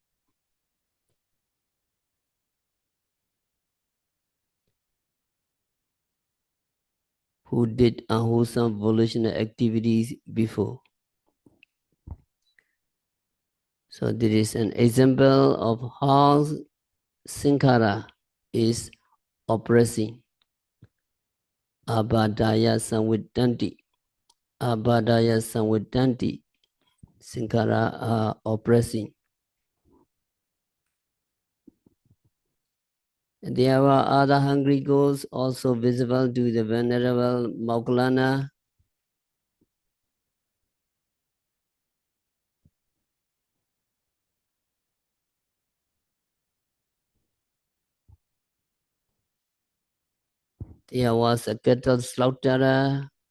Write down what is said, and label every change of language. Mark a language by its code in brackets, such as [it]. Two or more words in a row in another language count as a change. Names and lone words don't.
[en] Who did unwholesome volitional activities before. So this is an example of how Sankhāra is oppressing. [pi] Abhadaya samvidanti. Abhadaya samvidanti. [en] Sankhāra are oppressing. And there were other hungry ghosts also visible to the Venerable Moggallana. There was a cattle slaughterer